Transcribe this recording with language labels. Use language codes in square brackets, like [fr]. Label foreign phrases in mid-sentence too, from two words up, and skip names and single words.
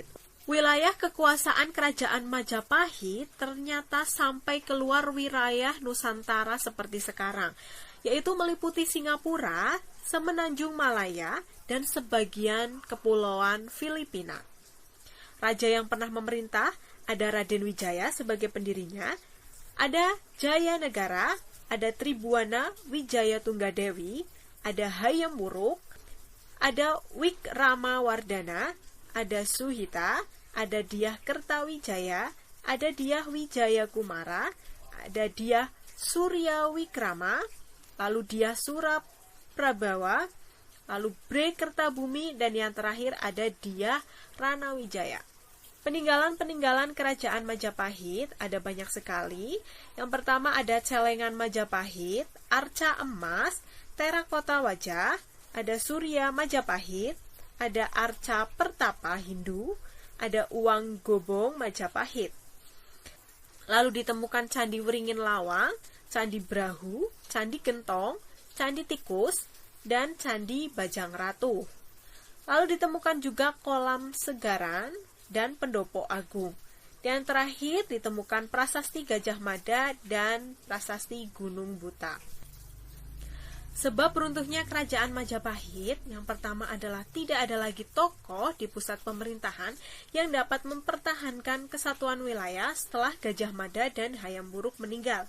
[id] Wilayah kekuasaan kerajaan Majapahit ternyata sampai keluar wilayah Nusantara seperti sekarang, yaitu meliputi Singapura, Semenanjung Malaya, dan sebagian kepulauan Filipina. Raja yang pernah memerintah ada Raden Wijaya sebagai pendirinya, ada Jaya Negara, ada Tribuana Wijaya Tunggadewi, ada Hayam Wuruk, ada Wikrama Wardana, ada Suhita, ada Dyah Kertawijaya, ada Dyah Wijaya Kumara, ada Dyah Surya Wikrama, lalu Dyah Suraprabawa, lalu Bre Kertabumi, dan yang terakhir ada Dyah Ranawijaya. Peninggalan-peninggalan kerajaan Majapahit ada banyak sekali. Yang pertama ada celengan Majapahit, arca emas, terakota wajah, ada Surya Majapahit, ada arca pertapa Hindu, ada uang gobong Majapahit. Lalu ditemukan Candi Wringin Lawang, Candi Brahu, Candi Gentong, Candi Tikus, dan Candi Bajang Ratu. Lalu ditemukan juga kolam Segaran dan Pendopo Agung. Dan terakhir ditemukan prasasti Gajah Mada dan prasasti Gunung Buta. Sebab runtuhnya kerajaan Majapahit, yang pertama adalah tidak ada lagi tokoh di pusat pemerintahan yang dapat mempertahankan kesatuan wilayah setelah Gajah Mada dan Hayam Wuruk meninggal.